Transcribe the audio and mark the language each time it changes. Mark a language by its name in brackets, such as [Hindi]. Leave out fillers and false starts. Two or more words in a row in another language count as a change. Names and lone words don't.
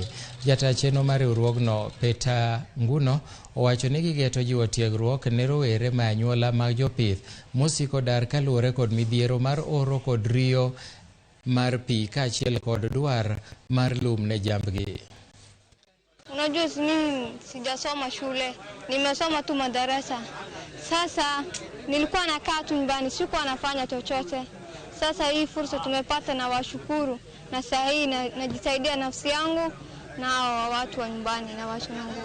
[Luo (Kenya and Tanzania)] Jata chenro mar riwruogno Peter Nguno owacho ni gigeto jiwo tiegruok ne rowere ma anyuola mag jopith mosiko dar kaluwore kod midhiero mar oro kod riyo mar pi kaachiel kod dwar mar lum ne jambgi. [Swahili] Unajua mimi sijasoma shule, nimesoma tu madarasa. Sasa nilikuwa nakaa tu nyumbani, sikuwa nafanya chochote. Sasa hii fursa tumepata na washukuru, na sasa hii najisaidia nafsi yangu na watu wa nyumbani na watu wangu.